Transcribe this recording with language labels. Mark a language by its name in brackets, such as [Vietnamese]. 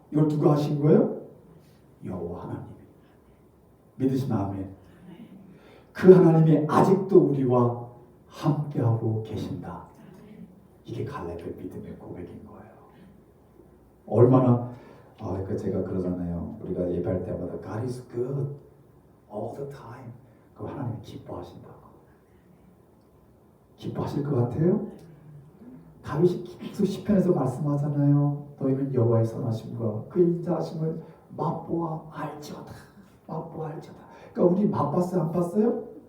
[Korean] 이걸 누가 하신 거예요? 여호와 하나님이. 믿으시면 아멘. 그 하나님이 아직도 우리와 함께하고 계신다. 이게 갈렙의 믿음의 고백인 거예요. 얼마나 그러니까 제가 그러잖아요. 우리가 예배할 때마다 [English] God is good all the time. [Korean] 그 하나님이 기뻐하신다고. 기뻐하실 것 같아요? 다윗이 계속 시편에서 말씀하잖아요. 너희는 여호와의 선하심과 그의 인자하심을 맛보아 알지어다. 맛보아 알지어다. 그러니까 우리 맛봤어요? 안 봤어요?